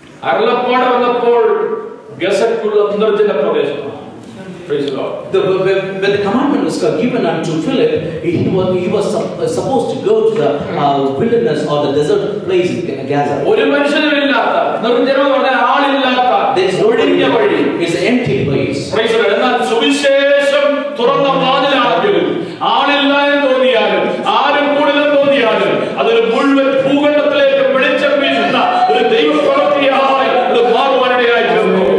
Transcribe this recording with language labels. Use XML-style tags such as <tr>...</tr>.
<ml>അരുളപ്പാട് വന്നപ്പോൾ ഗസയ്ക്കുള്ള നിർജ്ജന പ്രദേശം.</ml> <en>Praise the Lord. When the commandment was given unto Philip, he was supposed to go to the wilderness or the desert place in Gaza.</en> <ml>ഒരു മനുഷ്യനുമില്ലാത്ത നിർജ്ജനം എന്ന് പറഞ്ഞാൽ ആളില്ലാത്ത ഒഴിഞ്ഞ വഴി.</ml> <en>It's an empty place. Praise the Lord.</en> <ml>എന്നാൽ സുവിശേഷം തുറന്ന വാതിലാണെങ്കിലും ആളില്ല എന്ന് തോന്നിയാലും ആരും കൂടുതലെന്ന് തോന്നിയാലും അതൊരു മുഴുവൻ ഭൂഖണ്ഡത്തിലേക്ക് വെളിച്ചം വീശുന്ന ഒരു ദൈവപ്രവൃത്തിയായി അത് മാറുവാനിടയായി തീർന്നു.</ml>